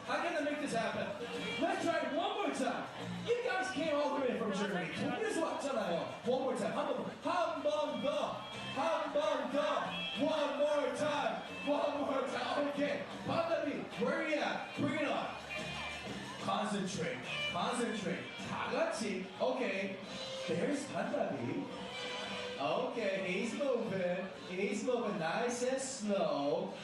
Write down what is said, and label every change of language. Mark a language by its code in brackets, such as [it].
[en] I cannot make this happen. Let's try it one more time. You guys came all the way from Germany. [ko] 독일에서 왔잖아요. [en] One more time. [ko] 한 번 더. [en] One more time. Okay. 반다비, where are you at? Bring it on. Concentrate. [ko] 다 같이. [en] Okay. There's 반다비. Okay, he's moving. He's moving nice and slow.